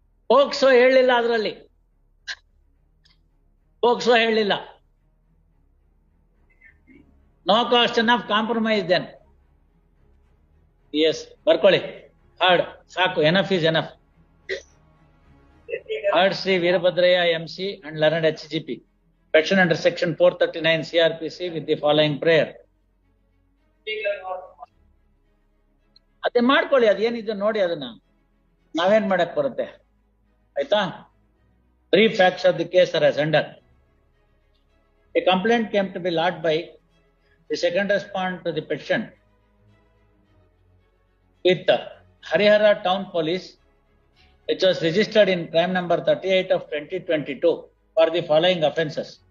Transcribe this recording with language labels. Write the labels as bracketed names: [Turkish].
[Kannada] POCSO ಹೇಳಿಲ್ಲ, ಅದರಲ್ಲಿ POCSO ಹೇಳಿಲ್ಲ. [English] No question of compromise then. [Kannada] S, ಬರ್ಕೊಳ್ಳಿ. ಹಾರ್ಡ್ ಸಾಕು, [English] Enough is enough. Heard Shri Veerabhadrayya MC and learned HGP. Petition under section 439 CRPC with the following prayer. [Kannada] ಅದೇ ಮಾಡ್ಕೊಳ್ಳಿ, ಅದೇನಿದೆ ನೋಡಿ, ಅದನ್ನ ನಾವೇನ್ ಮಾಡಕ್ ಬರುತ್ತೆ, ಆಯ್ತಾ? [English] Brief facts of the case are as under. A complaint came to be lodged by the second respondent to the petition with Harihara Town Police, which was registered in crime number 38 of 2022 for the following offences.